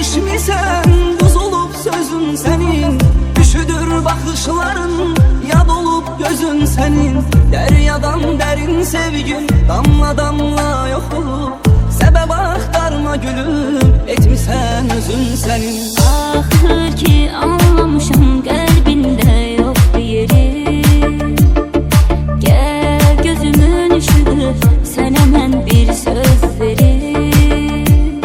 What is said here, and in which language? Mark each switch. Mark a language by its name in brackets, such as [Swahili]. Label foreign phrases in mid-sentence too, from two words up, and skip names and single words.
[Turkish] sen buz olup sözün senin, üşüdür bakışların, yad olup gözün senin. Deryadan derin sevgin damla damla yok olup, sebep aktarma gülüm, etmişsen özün senin. [Azerbaijani] Axır ki anlamışam qəlbində yoxdur yeri. Gəl gözümün ışığı, sənə mən bir söz verim.